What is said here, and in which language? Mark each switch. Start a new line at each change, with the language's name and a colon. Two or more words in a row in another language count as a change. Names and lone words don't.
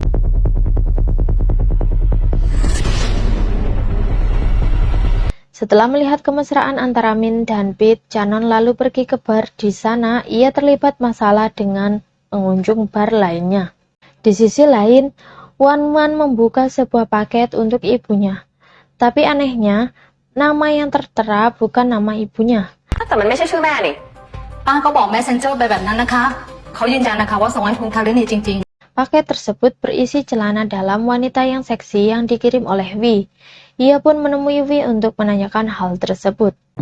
Indonesian: Setelah melihat kemesraan antara Min dan Pete, Canon lalu pergi ke bar. Di sana, ia terlibat masalah dengan pengunjung bar lainnya. Di sisi lain, Wan Wan membuka sebuah paket untuk ibunya. Tapi anehnya, nama yang tertera bukan nama ibunya.
Thai: แต่มันไม่ใช่ชื่อแม่นี่ ป้าก็บอก Messenger ไปแบบนั้นนะคะเขายืนยันนะคะว่าส่งให้คุณคารินีจริง
Indonesian: Paket tersebut berisi celana dalam wanita yang seksi yang dikirim oleh Wi. Ia pun menemui Wi untuk menanyakan hal tersebut.